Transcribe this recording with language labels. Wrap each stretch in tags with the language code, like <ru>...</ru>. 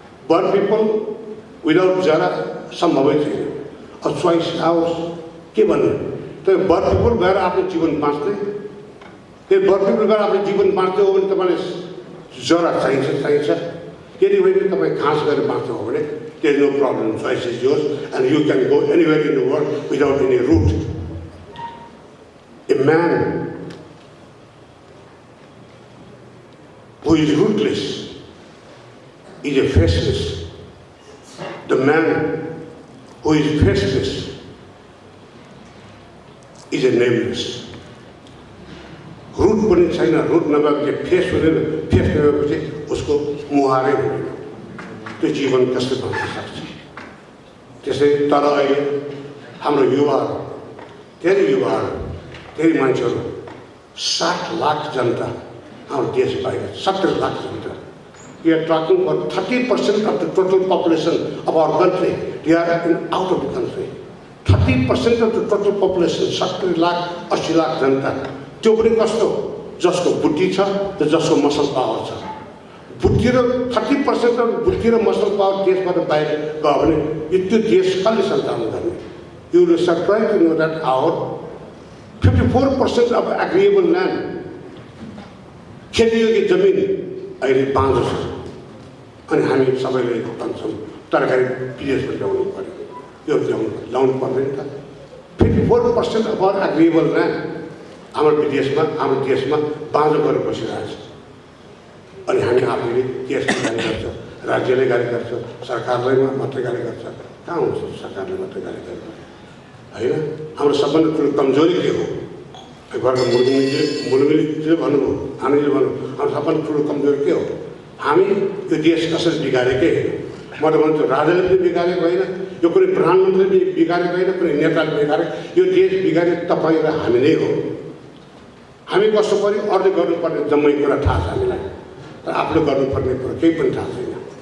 <ne>बर people without जरा सम्भवै छैन। अब चोइस आओस् के भन्नु, त्यो बर पिपल गएर आफ्नो जीवन बाँच्दै, त्यो बर पिपल गएर आफ्नो जीवन बाँच्दै हो भने तपाईँलाई जरा चाहिन्छ। यदि होइन तपाईँ घाँस गएर बाँच्दै हो भने</ne> <en>there is no problem. Choice is yours and you can go anywhere in the world without any root. A man who is rootless is a faceless. The man who is faceless is a nameless.</en> <ne>Route पनि छैन, route नभएपछि face हुँदैन, face नभएपछि उसको मुहारै हुँदैन। त्यो जीवन कसले बाँच्न सक्छ? त्यसै तर अहिले हाम्रो युवाहरू, धेरै मान्छेहरू, 60 लाख जनता हाम्रो देश बाहिर, 70 लाख जनता।</ne> <en>We are talking about 30% of the total population of our country. They are out of the country. 30% of the total population,</en> <ne>70 lakh, 80 lakh जनता। त्यो पनि कस्तो, जसको बुद्धि छ र जसको मसल पावर छ। बुद्धि र 30% बुद्धि र मसल पावर देशबाट बाहिर गयो भने त्यो देश कसले सञ्चालन गर्ने?</ne> <en>you will surprise to know that our 54% of agreeable land,</en> <ne>खेतीयोग्य जमिन अहिले बाँझो छ। अनि हामी सबैले भन्छौँ तरकारी विदेशमा ल्याउनु पर्यो, यो ल्याउनु पर्दैन त।</ne> <en>54% of our agreeable land</en> <ne>हाम्रो विदेशमा, हाम्रो देशमा बाँझो गरेर बसिरहेको छ। अनि हामी आफैले देशले गाली गर्छ, राज्यले गाली गर्छ, सरकारलाई मात्रै गाली गर्छ। कहाँ हुन्छ सरकारले मात्रै गाली गर्छ? होइन, हाम्रो सबभन्दा ठुलो कमजोरी के हो? घरको मुलुमिलीले भन्नुभयो, हामीले भन्नु, हाम्रो सबभन्दा ठुलो कमजोरी के हो? हामी यो देश कसरी बिगारेकै होइन। म त भन्छु राजाले पनि बिगारेको होइन, यो कुनै प्रधानमन्त्रीले पनि बिगारेको होइन, कुनै नेताले बिगारे। यो देश बिगारे तपाईँ र हामी नै हो। हामी कस्तो पऱ्यो, अरूले गर्नुपर्ने जम्मै कुरा थाहा छ हामीलाई, तर आफूले गर्नुपर्ने कुरा केही पनि थाहा छैन।</ne>